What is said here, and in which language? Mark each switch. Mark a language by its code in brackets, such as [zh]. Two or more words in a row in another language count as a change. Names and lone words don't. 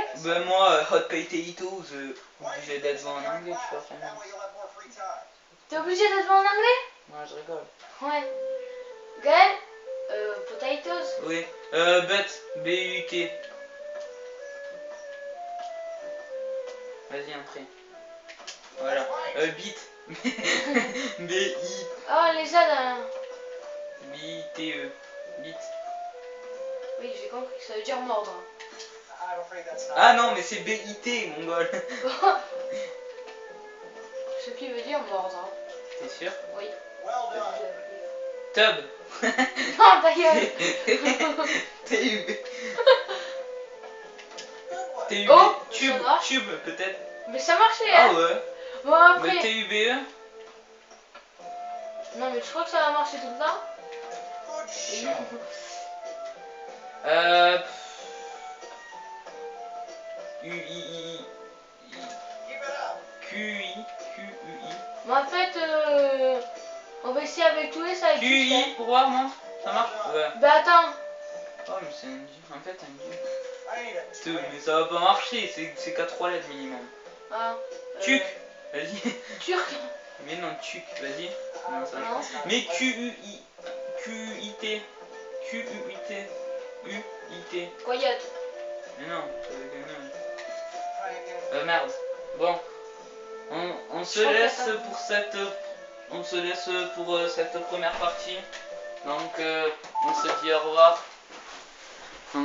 [fr] Ben moi, [en] hot potatoes, [fr] obligé d'être bon en anglais, tu vois, vraiment. T'es obligé d'être bon en anglais? Ouais, je rigole. Ouais. Gaël, potatoes. Oui, but, B-U-T. Vas-y, entrez. Voilà. Bit. B-I. Oh, les aides. B-I-T-E. Bit. Oui, j'ai compris que ça veut dire mordre. Ah non, mais c'est B-I-T, mongol. Ce qui veut dire mordre. T'es sûr? Oui. Tub. Non, ta gueule. T-U-B. T-U-B. Oh, Tube, ça marche. tube, peut-être. Mais ça marchait, Ah hein. ouais. Bon, après. Mais T-U-B-E. Non, mais tu crois que ça va marcher tout le temps? U-I-I. Q-I. Q-U-I. Mais en fait, on va essayer avec tous les ça va être juste, Q-I hein. pour voir, non? Ça marche? Ouais. Bah attends. Oh, mais c'est un dieu. En fait, un dieu. Mais ça va pas marcher, c'est qu'à 3 lettres minimum. Ah, Tuc. Vas-y. Turc. Mais non, tuc, vas-y. Non, ça Non. mais Q-U-I. Q-I-T. Q-U-I-T. U-I-T. Coyote. Mais non, ça veut dire non. Merde. Bon. On se laisse pour cette... On se laisse pour cette première partie. Donc, on se dit au revoir.